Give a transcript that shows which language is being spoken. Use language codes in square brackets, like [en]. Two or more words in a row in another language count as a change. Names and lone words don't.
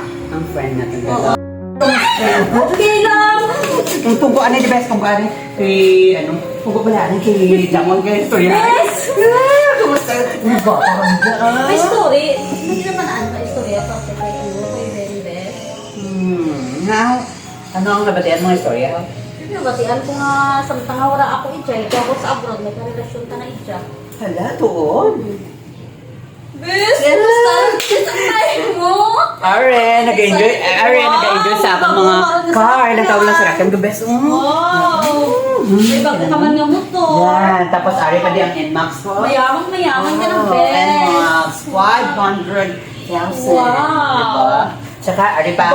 [tl] ang friend natin dalawa. Okay lang. [hil] Ang pugo ano di best kung ano kay ano pugo bala ano kay Jamon kay istorya. [en] Yes! [tl] Kumusta? May story. [hil] Hindi naman ano ka istorya kasi kay ano, kay Ben Beth. [en] Now, [hil] ano ang nabatian mong istorya? Nabatian ko nga samtang wala ako ija, ikaw ako sa abroad, may karelasyon ka na ija. Hala, tuon. Bes, kumusta? Kisakay mo? Are, nag-enjoy sa akong mga car. Natawa lang sa rakan ko, best. Wow! May bago ka man nga motor. Yan, tapos are pa di ang NMAX ko. [tl] Mayaman ka ng Bes. [hil] NMAX, 500,000. Wow! Diba? Tsaka, are pa ang